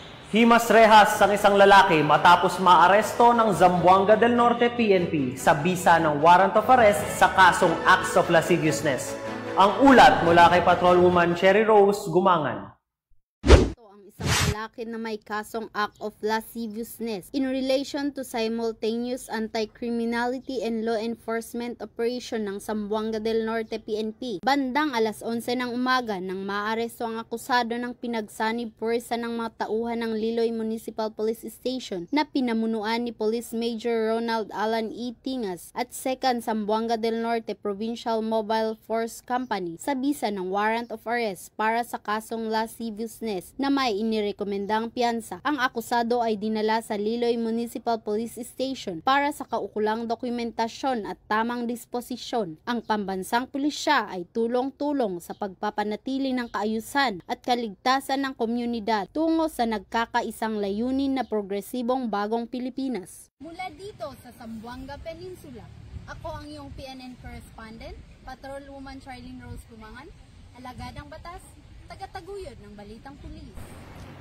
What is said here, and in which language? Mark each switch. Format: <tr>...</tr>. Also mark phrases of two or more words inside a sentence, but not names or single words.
<tl>Himas rehas ang isang lalaki matapos maaresto ng Zamboanga del Norte PNP sa bisa ng</tl> <en>warrant of arrest</en> <tl>sa kasong</tl> <en>acts of lasciviousness.</en> <tl>Ang ulat mula kay Patrolwoman Cherry Rose Gumangan. Lalaki na may kasong</tl> <en>act of lasciviousness in relation to simultaneous anti-criminality and law enforcement operation</en> <tl>ng Zamboanga del Norte PNP. Bandang alas 11 ng umaga nang maaresto ang akusado ng pinagsanib puwersa ng mga tauhan ng Liloy Municipal Police Station na pinamunuan ni Police Major Ronald Alan E. Tingas at 2nd Zamboanga del Norte Provincial Mobile Force Company sa bisa ng</tl> <en>warrant of arrest</en> <tl>para sa kasong lasciviousness na may inirekomendang piyansa. Ang akusado ay dinala sa Liloy Municipal Police Station para sa kaukulang dokumentasyon at tamang disposisyon. Ang pambansang pulisya ay tulong-tulong sa pagpapanatili ng kaayusan at kaligtasan ng komunidad tungo sa nagkakaisang layunin na progresibong bagong Pilipinas. Mula dito sa Zamboanga Peninsula, ako ang iyong PNN correspondent, Patrolwoman Charlene Rose Gumangan, alagad ng batas, tagataguyod ng balitang pulis.</tl>